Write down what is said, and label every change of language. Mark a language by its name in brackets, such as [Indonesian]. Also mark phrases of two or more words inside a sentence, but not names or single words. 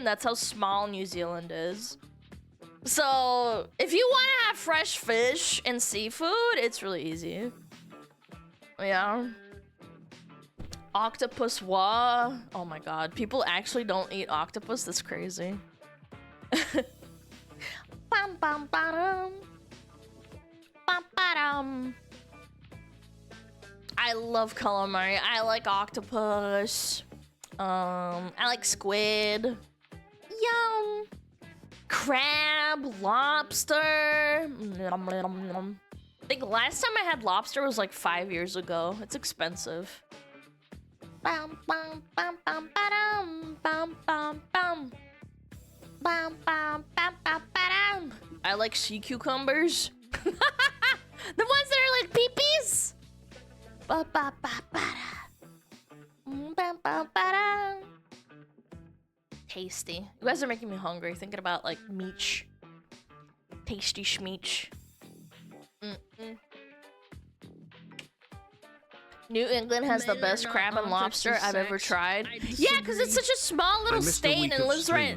[English] That's how small New Zealand is. So, if you want to have fresh fish and seafood, it's really easy. Yeah. Octopus wa. Oh my god. People actually don't eat octopus? That's crazy. Bam bam badum. Bam badum. I love calamari. I like octopus. I like squid. Yum. Crab, lobster. I think last time I had lobster was like 5 years ago. It's expensive. Bam bam bam bam badum. Bam bam bam. Bam bam bam bam badum. I like sea cucumbers. The ones that are like peepees. Ba ba ba ba da. Bam bam badum. Tasty. You guys are making me hungry thinking about like meech. Tasty schmeech. New England has the best crab and lobster I've ever tried. Yeah, because it's such a small little state and lives right.